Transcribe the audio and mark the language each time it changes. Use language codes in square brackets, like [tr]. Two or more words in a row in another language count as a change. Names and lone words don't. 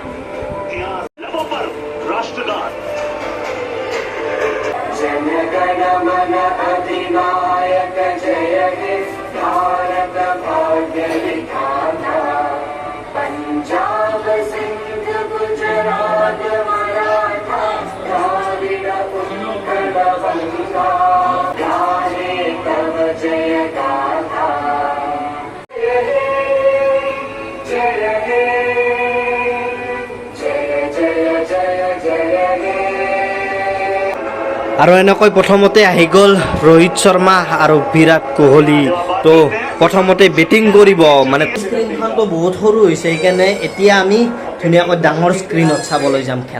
[hi] इतिहास लबों पर राष्ट्रगान। [bn] জন গণ মন অধিনায়ক জয় হে ভারত ভাগ্য বিধাতা। পাঞ্জাব সিন্ধ গুজরাট মারাঠা দ্রাবিড় উৎকল বঙ্গ গাহে তব জয় গাথা। [as] আৰু এনেকৈ প্ৰথমতে আহি গ'ল ৰোহিত শৰ্মা আৰু বিৰাট কোহলি। তো প্ৰথমতে বেটিং কৰিব, মানে স্ক্ৰীনখনটো বহুত সৰু হৈছে, সেইকাৰণে এতিয়া আমি ধুনীয়াকৈ ডাঙৰ স্ক্ৰীণত চাবলৈ যাম খেলা।